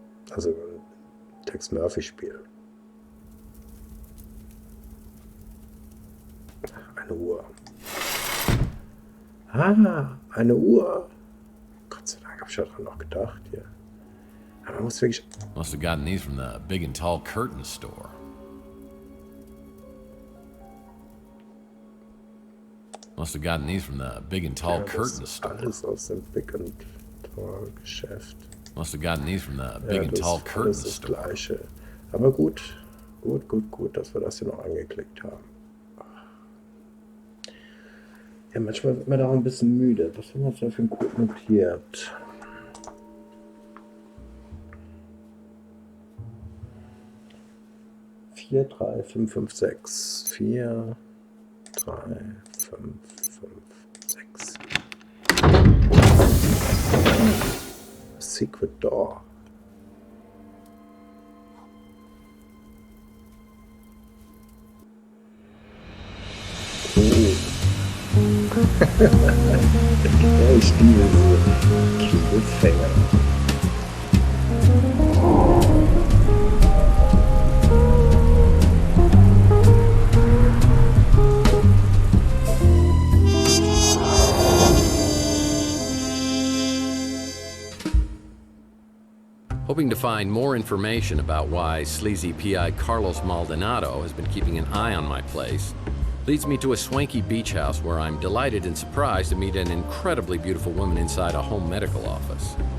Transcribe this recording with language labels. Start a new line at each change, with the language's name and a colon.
German: Also ein Tex-Murphy-Spiel. Eine Uhr. Eine Uhr. Gott sei Dank habe ich daran noch gedacht hier. Aber man muss wirklich...
English: Must have gotten these from the big and tall curtain store. Must have gotten these from the big and tall curtain store.
German: Alles aus dem Big and Tall Geschäft.
English: Must have gotten these from the big and tall curtain
German: Das ist das
English: store.
German: Gleiche. Aber gut, dass wir das hier noch angeklickt haben. Ja, manchmal wird man da auch ein bisschen müde. Was haben wir uns da für einen Code notiert? Vier, drei, fünf, fünf, sechs. 4, 3, 5, 5, 6.
English: Secret Door.
German: Ja, ich liebe so Cliffhanger.
English: Hoping to find more information about why sleazy PI Carlos Maldonado has been keeping an eye on my place leads me to a swanky beach house where I'm delighted and surprised to meet an incredibly beautiful woman inside a home medical office.